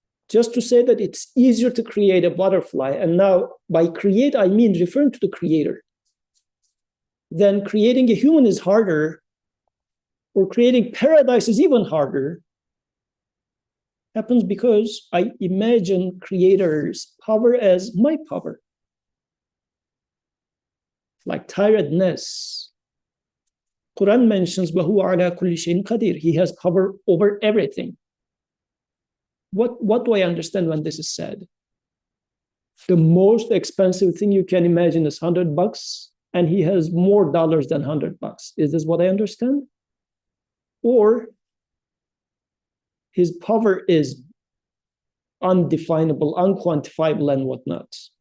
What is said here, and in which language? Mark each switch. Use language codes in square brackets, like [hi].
[en] Just to say that it's easier to create a butterfly, and now by create, I mean referring to the creator, then creating a human is harder, or creating paradise is even harder, happens because I imagine creator's power as my power. Like tiredness. Quran mentions [ar] وَهُوَ عَلَى كُلِّ شَيْءٍ قَدِيرٌ. [en] He has power over everything. What do I understand when this is said? The most expensive thing you can imagine is $100, and he has more dollars than $100. Is this what I understand? Or his power is undefinable, unquantifiable, and whatnot.